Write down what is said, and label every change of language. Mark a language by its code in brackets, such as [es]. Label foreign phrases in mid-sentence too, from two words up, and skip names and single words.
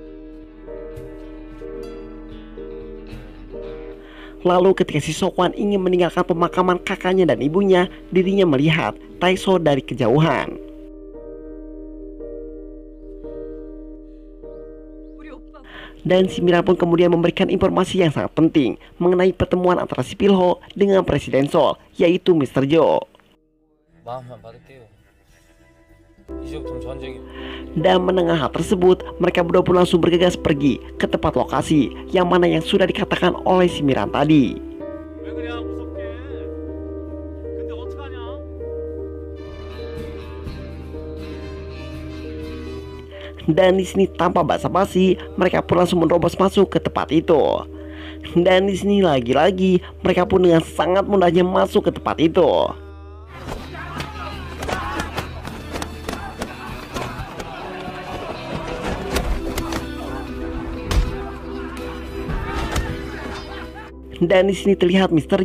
[id] Lalu ketika si Sok-wan ingin meninggalkan pemakaman kakaknya dan ibunya, dirinya melihat Tae-so dari kejauhan. Dan si Miran pun kemudian memberikan informasi yang sangat penting mengenai pertemuan antara si Pilho dengan Presiden Seoul, yaitu Mr. Jo. [ko] 마음만 받을게요. 이제부터는 전쟁이. [id] Dan menengah hal tersebut, mereka berdua pun langsung bergegas pergi ke tempat lokasi yang mana yang sudah dikatakan oleh si Miran tadi. [ko] 왜 그래? 무섭게. 근데 어떡하냐? [id] Dan di sini tanpa basa-basi, mereka pun langsung menerobos masuk ke tempat itu. Dan di sini lagi-lagi mereka pun dengan sangat mudahnya masuk ke tempat itu. Dan di sini terlihat Mr.